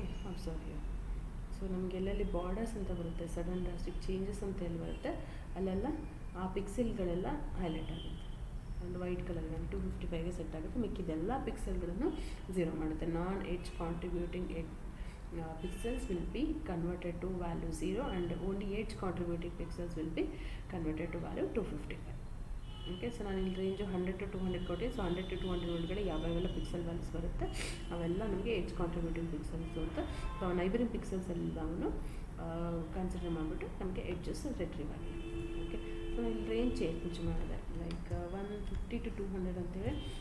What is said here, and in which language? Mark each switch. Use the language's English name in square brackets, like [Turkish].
[English] Observe here. [Kannada] So ನಮಗೆ ಎಲ್ಲೆಲ್ಲಿ borders ಅಂತ ಬರುತ್ತೆ, ಸಡನ್ ಡ್ರಾಸ್ಟಿಕ್ ಚೇಂಜಸ್ ಅಂತ ಎಲ್ಲಿ ಬರುತ್ತೆ, ಅಲ್ಲೆಲ್ಲ ಆ ಪಿಕ್ಸೆಲ್ಗಳೆಲ್ಲ ಹೈಲೈಟ್ ಆಗುತ್ತೆ. ಒಂದು ವೈಟ್ ಕಲರ್ಗೆ 255ಗೆ ಸೆಟ್ ಆಗುತ್ತೆ. ಮಿಕ್ಕಿದೆಲ್ಲ ಪಿಕ್ಸೆಲ್ಗಳನ್ನು ಝೀರೋ ಮಾಡುತ್ತೆ. [English] Non edge contributing pixels will be converted to value 0 and only edge contributing pixels will be converted to value 255. Okay. [Kannada] So ನಾನು ಇಲ್ಲಿ ರೇಂಜು 100 to 200 ಕೊಟ್ಟಿದ್ದು. ಸೊ 100 to 200 ಒಳಗಡೆ ಯಾವ್ಯಾವೆಲ್ಲ ಪಿಕ್ಸೆಲ್ ವ್ಯಾಲ್ಯೂಸ್ ಬರುತ್ತೆ ಅವೆಲ್ಲ ನಮಗೆ ಎಡ್ಜ್ ಕಾಂಟ್ರಿಬ್ಯೂಟಿಂಗ್ ಪಿಕ್ಸೆಲ್ಸು ಅಂತ. ಸೊ ನೈಬರಿಂಗ್ ಪಿಕ್ಸೆಲ್ಸ್ ಎಲ್ಲವನ್ನು consider ಮಾಡಿಬಿಟ್ಟು ನಮಗೆ ಎಡ್ಜಸ್ ರಿಟ್ರೀವ್ ಆಗಿದೆ. ಓಕೆ. ಸೊ ಇಲ್ಲಿ ರೇಂಜ್ ಚೇಂಜ್ ಮಾಡಿದೆ, ಲೈಕ್ 150 to 200 ಅಂತೇಳಿ.